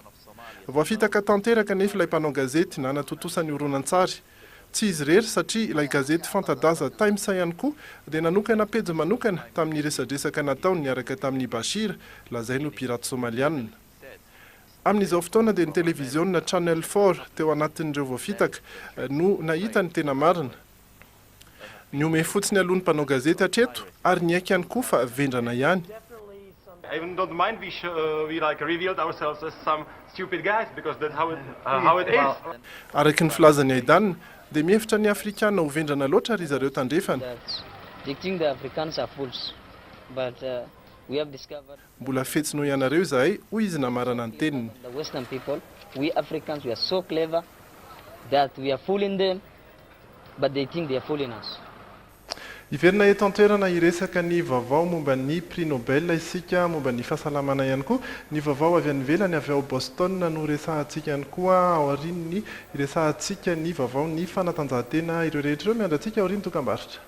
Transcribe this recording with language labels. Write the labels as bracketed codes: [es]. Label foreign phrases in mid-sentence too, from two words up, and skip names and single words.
[mg] Voafitaka tanteraka nefa ilay mpanao gazety nanatotosany horonan-tsary Tsy izy rery satria ilay gazety fanta-daza Times ihany koa dia nanokana pejy manokana tamin'ny resadresaka nataony niaraka tamin'ny Bashir, lazay no pirate somaliana. Amin'izao fotoana dia ny televiziona Channel 4 teo anatin'ireo voafitaka no nahita ny tena marina. Ny ome fotsiny alohan'ny mpanao gazety hatreto ary niaiky ihany koa fa vendrana ihany. [en] I even don't mind we like revealed ourselves as some stupid guys because that's how it is. [mg] Araky ny filazany Aidan dia mihevitra ny Afrikana ho vendrana loatra ry zareo tandrefana. [en] They think the Africans are fools, but we have discovered. [mg] Mbola fetsino ianareo izahay hoy izy namarana ny teniny. [en] The Western people, we Africans, we are so clever that we are fooling them, but they think they are fooling us. [mg] Iverina eto an-toerana iresaka ny vaovao momba ny prix Nobel isika momba ny fahasalamana ihany koa. Ny vaovao avy any ivelany avy ao Boston no resahantsika ihany koa ao aoriany iresahantsika ny vaovao ny fanatanjahantena ireo rehetra ireo miandratsika ao aoriany tokambarotra.